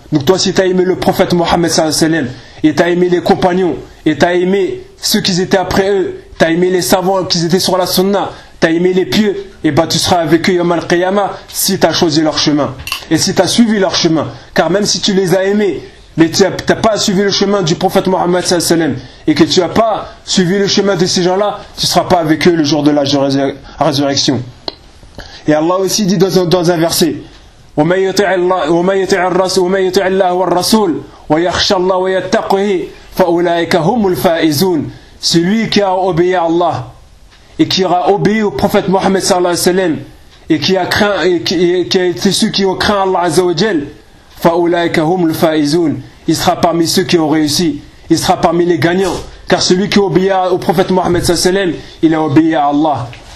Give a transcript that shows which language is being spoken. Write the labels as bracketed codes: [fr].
[fr] Donc toi, si tu as aimé le prophète Mohammed sallallahu alayhi wa sallam, et tu as aimé les compagnons, et tu as aimé ceux qui étaient après eux, tu as aimé les savants qui étaient sur la sunna, tu as aimé les pieux, et bah tu seras avec eux yawm al-qiyamah si tu as choisi leur chemin et si tu as suivi leur chemin. Car même si tu les as aimés mais tu n'as pas suivi le chemin du prophète Mohammed sallallahu alayhi wa sallam, et que tu n'as pas suivi le chemin de ces gens-là, tu ne seras pas avec eux le jour de la résurrection. [ar] Et Allah aussi dit dans un verset: وَمَنْ يُطِعِ اللَّهُ وَالرَّسُولُ وَيَخْشَ اللَّهُ وَيَتَّقْهِ فَأُولَٰئِكَ هُمُ الْفَائِزُونَ. [fr] Celui qui a obéi à Allah et qui aura obéi au prophète Mohammed sallallahu alayhi wa sallam, et qui a été ceux qui ont craint Allah azza wa jal, [ar] فَأُولَٰئِكَ هُمُ الْفَائِزُونَ, [fr] il sera parmi ceux qui ont réussi, il sera parmi les gagnants. Car celui qui obéit au prophète Mohammed sallallahu alayhi wa sallam, il a obéi à Allah.